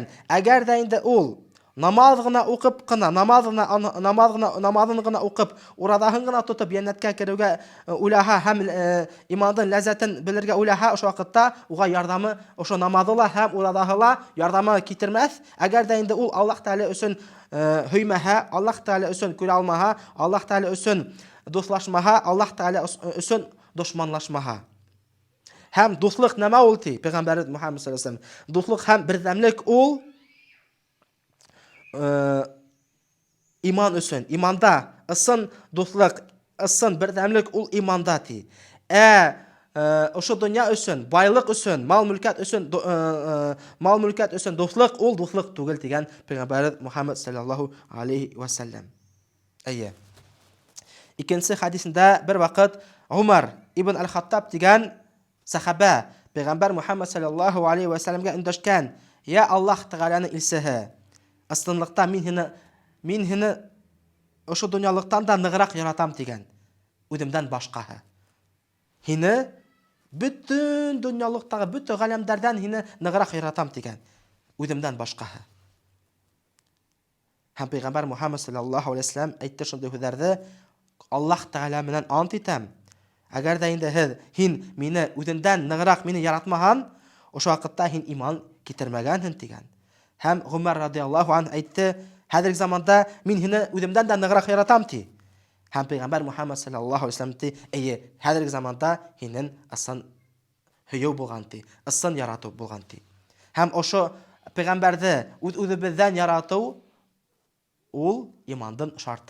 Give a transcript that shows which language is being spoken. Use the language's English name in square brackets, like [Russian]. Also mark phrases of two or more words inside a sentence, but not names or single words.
[Bashkir] Әгәр дә инде ул намаҙ ғына уҡып ҡына, намаҙын ғына уҡып, ураҙаһын ғына тотоп, йәннәткә кереүгә уйлаһа һәм имандың ләззәтен белергә уйлаһа, ошо ваҡытта уға ярҙамы, ошо намаҙы ла һәм ураҙаһы ла ярҙамы китермәҫ. Әгәр дә инде ул Аллаһ Тәгалә өсөн һөймәһә, Аллаһ Тәгалә өсөн күрә алмаһа, Аллаһ Тәгалә өсөн дуҫлашмаһа, Аллаһ Тәгалә өсөн дошманлашмаһа. Һәм дуҫлыҡ нәмә ул ти, Пәйғәмбәребеҙ Мухаммад [Arabic] صلى الله عليه وسلم. [Bashkir] Дуҫлыҡ һәм берҙәмлек ул иман өсөн. Иманда ысын дуҫлык, ысын берҙәмлек ул иманда ти. Ошо донъя өсөн, байлыҡ өсөн, мал-мүлкәт өсөн дуҫлык ул дуҫлык түгел тигән Пәйғәмбәребеҙ Мухаммад [Arabic] صلى الله عليه وسلم. [Bashkir] Икенсе хадисендә бер ваҡыт Умар ибн Аль-Хаттаб тигән сахаба Пәйғәмбәр Мухаммад [Arabic] صلى الله عليه وسلم [Bashkir] өндәшкән: "Я Аллаһ Тәгаләнең илсеһе, ысынлыҡта мин һине ошо донъялыҡтан да нығыраҡ яратам" тигән. Үҙемдән башҡаһы. Һине бөтөн донъялыҡтағы бөтөн ғаләмдәрҙән һине нығыраҡ яратам тигән. Үҙемдән башҡаһы. Һәм Пәйғәмбәр Мухаммад [Arabic] صلى الله عليه وسلم [Bashkir] әйтте шундай һүҙҙәрҙе: Аллаһ Тәгалә менән ант итәм. [Tatar] Әгәр дә инде һин мине үҙеңдән нығрак мине яратмаһаң, ошо вакытта һин иман китермәгәнһең дигән. Һәм Гомар [Arabic] رضي الله عنه [Tatar] әйтте, хәзерге заманда мин һине үҙемдән дә нығрак яратам ди. Һәм Пәйгамбәр Мухаммад [Arabic] صلى الله عليه وسلم [Tatar] ди, әйе, хәзерге заманда һинең ысын һөйөү булган ди, ысын ярату булган ди. Һәм ошо Пәйгамбәрне үз-үзебездән ярату ул имандың шарты.